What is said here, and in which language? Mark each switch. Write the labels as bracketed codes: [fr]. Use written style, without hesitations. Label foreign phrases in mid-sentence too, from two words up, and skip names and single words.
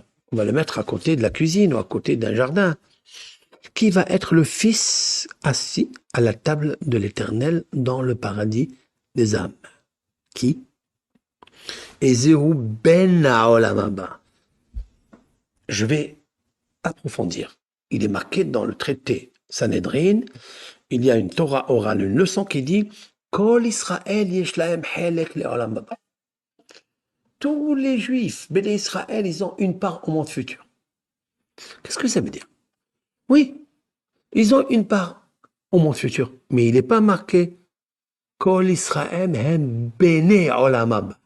[fr] On va le mettre à côté de la cuisine ou à côté d'un jardin. Qui va être le fils assis à la table de l'Éternel dans le paradis des âmes? [he] Qui? איזהו בן העולם הבא. [fr] Je vais approfondir. Il est marqué dans le traité Sanhedrin, il y a une Torah orale, une leçon qui dit [he] כל ישראל יש להם חלק לעולם הבא. [fr] Tous les juifs, [he] בני ישראל, [fr] ils ont une part au monde futur. Qu'est-ce que ça veut dire? Oui, ils ont une part au monde futur, mais il n'est pas marqué [he] כל ישראל הם בני עולם הבא.